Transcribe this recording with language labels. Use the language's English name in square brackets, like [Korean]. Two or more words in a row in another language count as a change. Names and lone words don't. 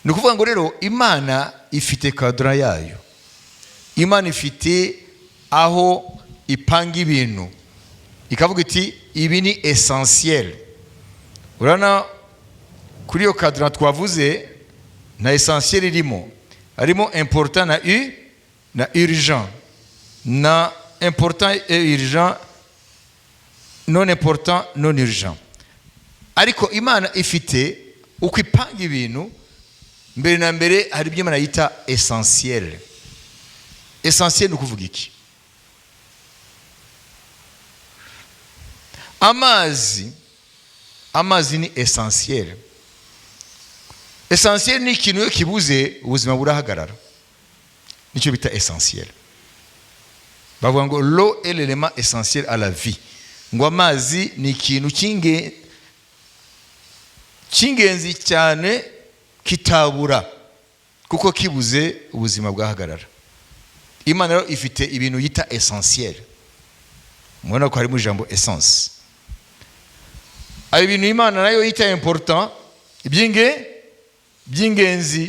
[Kinyarwanda] ni ukuvuga ngo rero imana ifite kadra yayo, imana ifite aho ipanga ibintu ikavuga iti ibi ni essentiel. Urana kuri iyo kadra twavuze na essentiel irimo, harimo important na urgent, na [French] important et urgent, non important non urgent. [Kinyarwanda] Ariko imana ifite uko ipanga ibintu. Mbere na mbere hari ibyo imana yita essentiel. Essentiel ni ukuvuga iki? Amazi ni essentiel. Essentiel ni ikintu iyo kibuze ubuzima burahagarara, nicyo bita essentiel. Bavuga ngo [French] l'eau est l'élément essentiel à la vie. [Kinyarwanda] Ngo amazi ni ikintu cy'ingenzi cyane kitabura, kuko kibuze ubuzima bwahagarara. Imana rero ifite ibintu yita essentiel. Mubona ko harimo ijambo essence. Ari ibintu Imana nayo yita important, by'ingenzi.